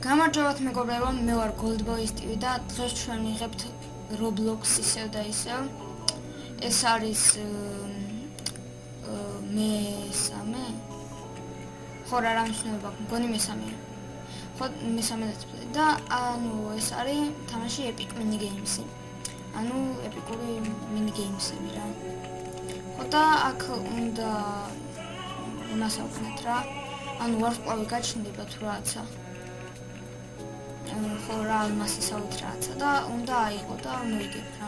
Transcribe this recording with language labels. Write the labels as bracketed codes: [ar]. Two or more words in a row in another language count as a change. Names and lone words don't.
[ka] გამარჯობათ მეგობრებო, მე ვარ Goldboys TV და დღეს ჩვენ ვიღებთ Roblox ისევ და ისევ. ეს არის მესამე? ხო, რა მნიშვნელობა აქვს? მგონი მესამეა. ხო, მესამე let's-play და ანუ ეს არის თამაში Epic Mini Games-ი. ანუ ეპიკური [en] mini games-ები [ka] რა. ხო და აქ უნდა იმას ავქნათ რა. ანუ ვარსკვლავი გაჩნდება თუ რაცა. ხო რა ალმასის ავით რაცა და უნდა აიღო და მოიგებ რა.